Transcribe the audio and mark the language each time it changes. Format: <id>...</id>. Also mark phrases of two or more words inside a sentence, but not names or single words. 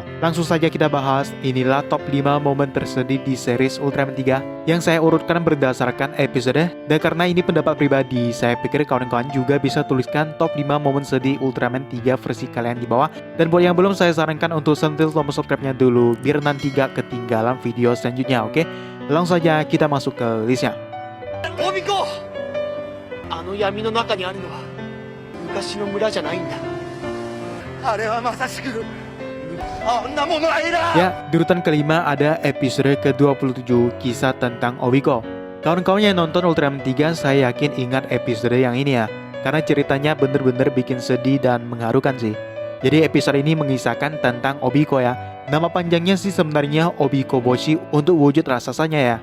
<id>Langsung saja kita bahas, inilah top 5 momen tersedih di series Ultraman 3 yang saya urutkan berdasarkan episode. Dan karena ini pendapat pribadi, saya pikir kawan-kawan juga bisa tuliskan top 5 momen sedih Ultraman 3 versi kalian di bawah. Dan buat yang belum, saya sarankan untuk sentil tombol subscribe-nya dulu biar nanti gak ketinggalan video selanjutnya, oke? Langsung saja kita masuk ke listnya.</id> <ja>オビコ、あの闇の中にあるのは昔の村じゃないんだ。あれはまさしくあんなものはエラー。</ja> <id>Ya, di urutan kelima ada episode ke-27, kisah tentang Obiko. Kawan-kawan yang nonton Ultraman 3 saya yakin ingat episode yang ini ya, karena ceritanya bener-bener bikin sedih dan mengharukan sih. Jadi episode ini mengisahkan tentang Obiko ya. Nama panjangnya sih sebenarnya Obiko Boshi untuk wujud raksasanya ya.</id>